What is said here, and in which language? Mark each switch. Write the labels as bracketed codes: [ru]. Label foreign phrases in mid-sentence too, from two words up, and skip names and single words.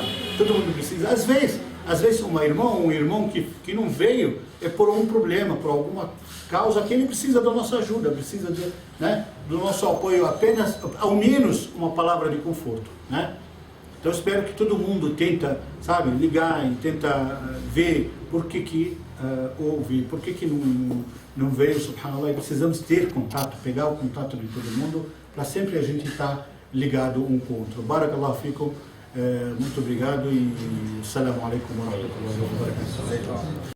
[pt] Todo mundo precisa, às vezes um irmão que não veio é por um problema, por alguma causa que ele precisa da nossa ajuda, precisa do nosso apoio, apenas, ao menos uma palavra de conforto, né? Então espero que todo mundo tenta, sabe, ligar e tenta ver por que houve, por que não veio, subhanallah, e precisamos ter contato, pegar o contato de todo mundo, para sempre a gente estar ligado um com o outro. [ar] بارك الله فيكم, [pt] muito obrigado e [ar] السلام عليكم ورحمة الله وبركاته.